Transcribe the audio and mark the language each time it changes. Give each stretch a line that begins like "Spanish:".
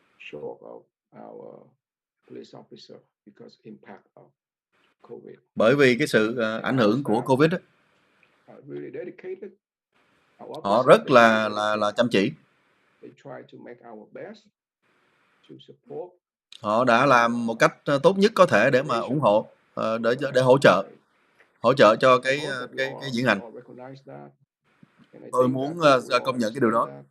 English: Short of our police officer because impact of COVID.
Vietnamese: Bởi vì cái sự ảnh hưởng của Covid đó.
English: Really dedicated.
Vietnamese: Họ rất là chăm chỉ.
English: They try to make our best to support.
Vietnamese: Họ đã làm một cách tốt nhất có thể để mà ủng hộ, để hỗ trợ cho cái diễn hành. Tôi muốn công nhận cái điều đó.